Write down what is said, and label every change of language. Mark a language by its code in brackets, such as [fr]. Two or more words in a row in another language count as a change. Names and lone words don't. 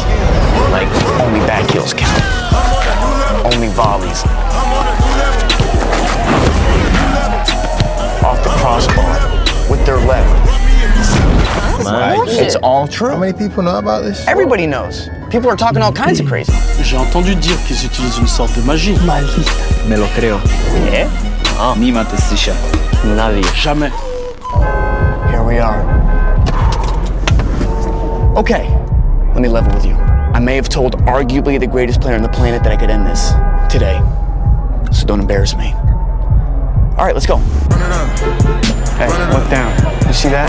[en] Like, only back heels count. Only volleys. Off the crossbar, with their left. It's all true. How many people know about this? Everybody knows. People are talking all kinds of crazy. [fr] J'ai entendu dire qu'ils utilisent une sorte de magie. [es] Me lo creo. [en] Yeah? [de] Niemand ist sicher. [es] Nadie. [fr] Jamais. [en] Here we are. Okay, let me level with you. I may have told arguably the greatest player on the planet that I could end this today. So don't embarrass me. All right, let's go. Hey, look down. You see that?